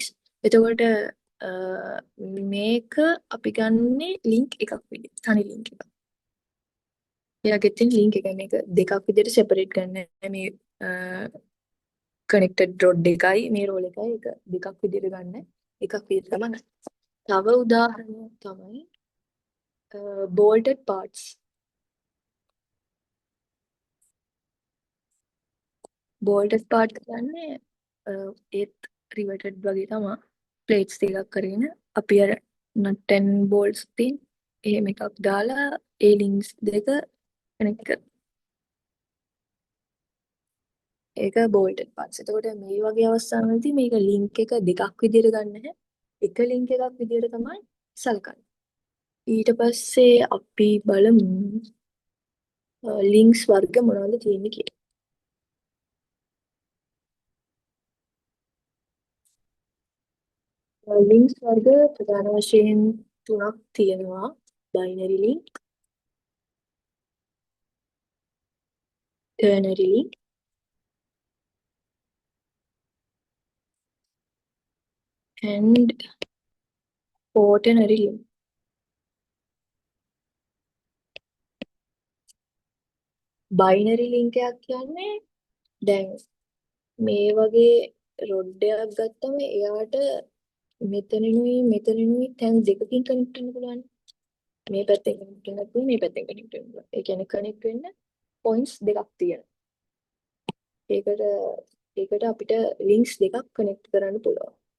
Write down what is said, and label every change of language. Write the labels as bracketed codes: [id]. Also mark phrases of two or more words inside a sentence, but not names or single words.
[si] එතකොට අ, මේක අපි ගන්නෙ ලින්ක් එකක් විදිහට. තනි ලින්ක් එකක්. එයාගෙත් තියෙන ලින්ක් එක මේක දෙකක් විදිහට සෙපරේට් කරන්න මේ [en] connected rod [si] එකයි මේ රෝල් එකයි එක දෙකක් විදිහට ගන්න එකක් විදිහට තමයි ගන්න. තව උදාහරණයක් තමයි [en] bolted parts. bolted part [si] කියන්නේ ඒත් riveted වගේ තමයි plates ටිකක් කරගෙන අපි අර [en] nut and bolts [si] තියෙන එහෙම එකක් දාලා ඒ links දෙක connect කර. ඒක [en] bolted parts. [si] එතකොට මේ වගේ අවස්ථාවලදී මේක link එක දෙකක් විදිහට ගන්න නැහැ. එක link එකක් විදිහට තමයි සලකන්නේ. ඊට පස්සේ අපි බලමු links වර්ග මොනවද තියෙන්නේ කියලා. links වර්ග ප්‍රධාන වශයෙන් තුනක් තියෙනවා. [en] binary link, ternary link, and quaternary link. binary link [si] එකක් කියන්නේ දැන් මේ වගේ රොඩ් එකක් ගත්තම එයාට මෙතනිනුයි තැන් දෙකකින් කනෙක්ට් වෙන්න පුළුවන්. මේ පැත්තෙන් කනෙක්ට් වෙන්නත් පුළුවන් මේ පැත්තෙන් කනෙක්ට් වෙන්න පුළුවන්. ඒ කියන්නේ කනෙක්ට් වෙන්න පොයින්ට්ස් දෙකක් තියෙනවා. ඒකට අපිට ලින්ක්ස් දෙකක් කනෙක්ට් කරන්න පුළුවන්.